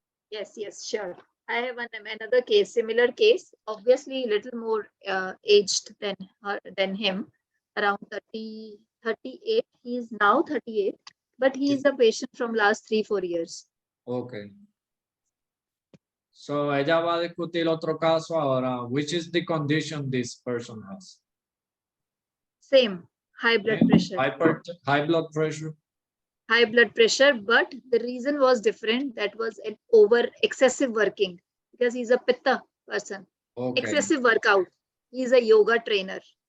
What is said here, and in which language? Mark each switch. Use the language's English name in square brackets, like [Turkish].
[English] yes, sure. I have another case, similar case, obviously a little more aged than her, than him, around 30, 38. He is now 38, but he is a patient from last 3-4 years. Okay. [Spanish] So ella va a discutir otro caso ahora. [English] Which is the condition this person has? Same, high blood pressure. High blood pressure. High blood pressure, but the reason was different. That was an excessive working, because he's a pitta person. Okay. Excessive workout. He's a yoga trainer.